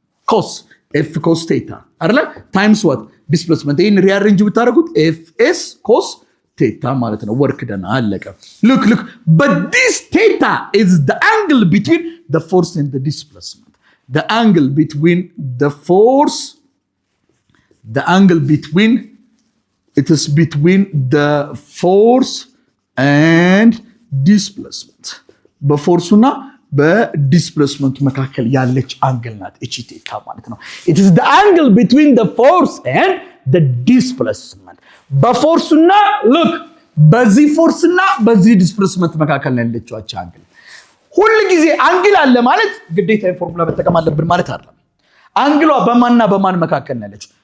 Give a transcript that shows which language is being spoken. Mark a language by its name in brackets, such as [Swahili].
[Amharic] ኮስ ኤፍ ኮስ ቴታ አይደለ? ታይምስ ዋት ዲስፕሌስመንት። ይሄን ሪአሬንጅ ብታደርጉት ኤፍ ኤስ ኮስ ቴታ ማለት ነው። ወርክ ደን አለቀ። ሉክ [English] but this theta is the angle between the force and the displacement. The angle between the force, the angle between, it is between the force and displacement. [Amharic] በፎርሱና በዲስፕሌስመንቱ መካከል ያለች አንግል ናት እቺ ቴታ ማለት ነው። [English] it is the angle between the force and the displacement. [Amharic] በፎርሱና look በዚህ ፎርስና በዚህ ዲስፕሌስመንት መካከል ያለችው አቻ አንግል። ሁሉ ጊዜ አንግል አለ ማለት ግዴታ ፎርሙላ መጠቀም አለብን ማለት አይደለም። አንግሏ በማንና በማን መካከል ነው ያለችው?